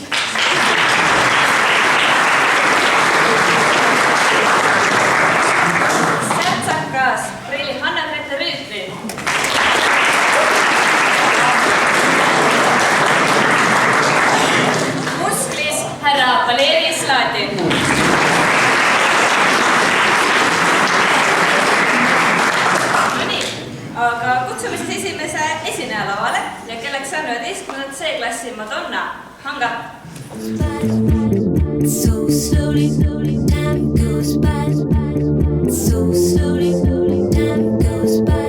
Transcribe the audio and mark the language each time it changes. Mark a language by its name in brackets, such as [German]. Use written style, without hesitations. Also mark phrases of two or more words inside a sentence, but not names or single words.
[Estonian] särtsakas Reili Hanna-Grete Rüütli, musklis härra Valeri Slaati, aga kutsume siis esimese esineja lavale ja kelleks on 11. [English] C-klassi Madonna Hanga. So slowly, time goes by. So slowly, time goes by.